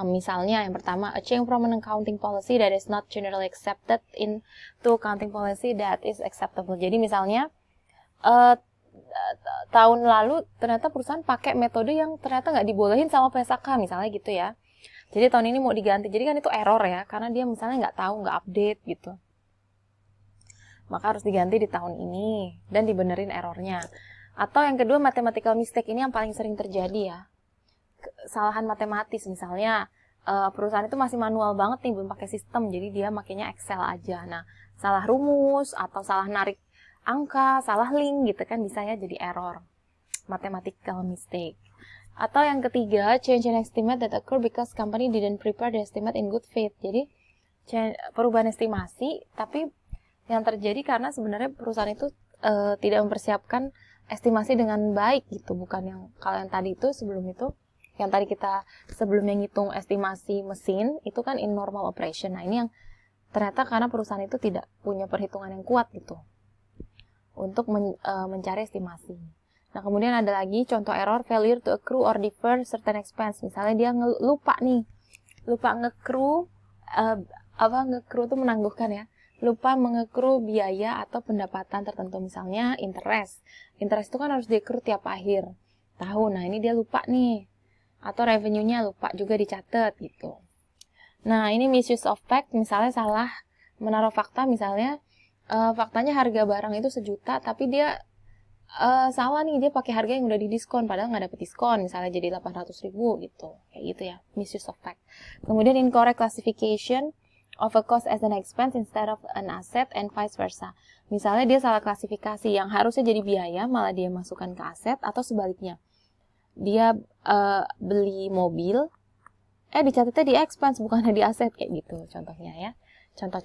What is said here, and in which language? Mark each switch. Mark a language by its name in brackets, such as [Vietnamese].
[English] Misalnya yang pertama, a change from an accounting policy that is not generally accepted into accounting policy that is acceptable. [Indonesian] Jadi misalnya tahun lalu ternyata perusahaan pakai metode yang ternyata nggak dibolehin sama PSAK misalnya gitu ya. Jadi tahun ini mau diganti. Jadi kan itu error ya, karena dia misalnya nggak tahu, nggak update gitu. Maka harus diganti di tahun ini dan dibenerin errornya. Atau yang kedua, mathematical mistake, ini yang paling sering terjadi ya. Kesalahan matematis misalnya, perusahaan itu masih manual banget nih, belum pakai sistem, jadi dia makanya Excel aja. Nah, salah rumus atau salah narik angka, salah link gitu kan bisa ya jadi error, mathematical mistake. [English] Atau yang ketiga, change in estimate that occur because company didn't prepare the estimate in good faith. [Indonesian] Jadi perubahan estimasi, tapi yang terjadi karena sebenarnya perusahaan itu tidak mempersiapkan estimasi dengan baik gitu, bukan yang kalau yang tadi itu sebelum itu. Yang tadi kita sebelumnya ngitung estimasi mesin, itu kan in normal operation. Nah, ini yang ternyata karena perusahaan itu tidak punya perhitungan yang kuat gitu untuk mencari estimasi. Nah, kemudian ada lagi contoh error, [English] failure to accrue or defer certain expense. [Indonesian] Misalnya dia lupa ngekru, ngekru itu menangguhkan ya. Lupa mengekru biaya atau pendapatan tertentu, misalnya interest. Interest itu kan harus di-accrue tiap akhir tahun. Nah, ini dia lupa nih. Atau revenue-nya lupa juga dicatat gitu. Nah, ini misuse of fact, misalnya salah menaruh fakta, misalnya faktanya harga barang itu 1 juta, tapi dia salah nih, dia pakai harga yang udah didiskon, padahal nggak dapet diskon, misalnya jadi 800.000 gitu, kayak gitu ya, misuse of fact. [English] Kemudian incorrect classification of a cost as an expense instead of an asset and vice versa. [Indonesian] Misalnya dia salah klasifikasi, yang harusnya jadi biaya malah dia masukkan ke aset, atau sebaliknya. Dia beli mobil, dicatatnya di expense bukannya di aset, kayak gitu contohnya ya. Contoh-contoh error salah klasifikasi. Nah, ini